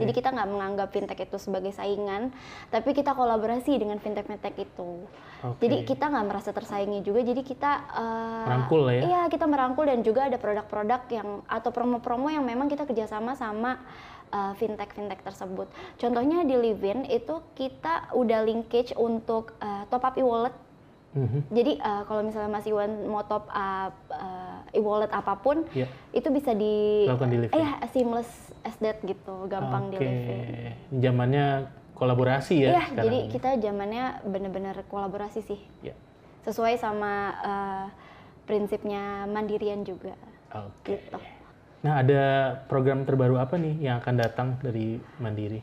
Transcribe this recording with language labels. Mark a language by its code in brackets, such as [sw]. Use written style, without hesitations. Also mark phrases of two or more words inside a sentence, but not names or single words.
[id] Jadi kita nggak menganggap fintech itu sebagai saingan, tapi kita kolaborasi dengan fintech-fintech itu. Jadi kita nggak merasa tersaingi juga, jadi kita merangkul lah ya? Iya, kita merangkul dan juga ada produk-produk yang atau promo-promo yang memang kita kerjasama sama fintech tersebut. Contohnya di Livin itu kita udah linkage untuk [en] top up e-wallet. [id] Jadi kalau misalnya Mas Iwan mau [en] top up e-wallet [id] apapun, itu bisa lakukan di Livin. [en] Seamless as that [id] gitu, gampang di Livin. Zamannya kolaborasi ya. Iya, jadi kita zamannya benar-benar kolaborasi sih. Sesuai sama prinsipnya mandirian juga. Gitu. Nah, ada program terbaru apa nih yang akan datang dari Mandiri?